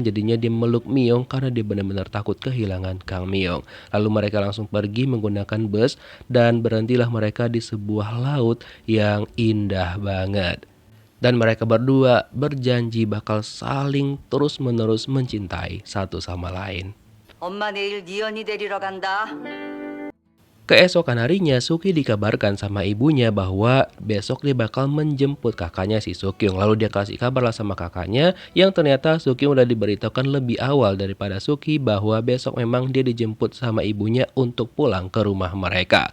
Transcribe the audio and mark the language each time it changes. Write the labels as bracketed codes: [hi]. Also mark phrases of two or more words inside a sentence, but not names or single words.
[id] Jadinya dia meluk Miyong karena dia benar-benar takut kehilangan Kang Miyong. Lalu mereka langsung pergi menggunakan bus dan berhentilah mereka di sebuah laut yang indah banget. Dan mereka berdua berjanji bakal saling terus-menerus mencintai satu sama lain. [ko] 엄마 내일 네 언니 데리러 간다. [id] Keesokan harinya, Suki dikabarkan sama ibunya bahwa besok dia bakal menjemput kakaknya si Sukyung. Lalu dia kasih kabar lah sama kakaknya yang ternyata Sukyung udah diberitahukan lebih awal daripada Suki bahwa besok memang dia dijemput sama ibunya untuk pulang ke rumah mereka.